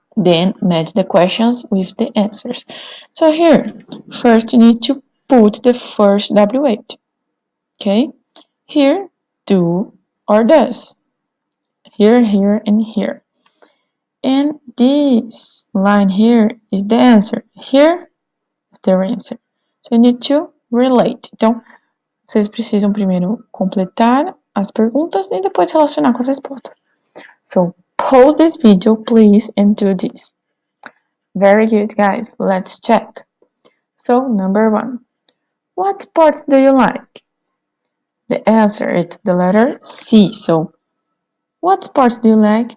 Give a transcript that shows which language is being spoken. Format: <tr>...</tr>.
<en>Then match the questions with the answers. So here, first you need to put the first W8. Okay? Here, do or does. Here, here, and here. And this line here is the answer. Here is the answer. So you need to relate.</en> <pt>Então, vocês precisam primeiro completar as perguntas e depois relacionar com as respostas.</pt> <en>So, pause this video, please, and do this. Very good, guys. Let's check. So, number 1. What sports do you like? The answer is the letter C. So, what sports do you like?</en>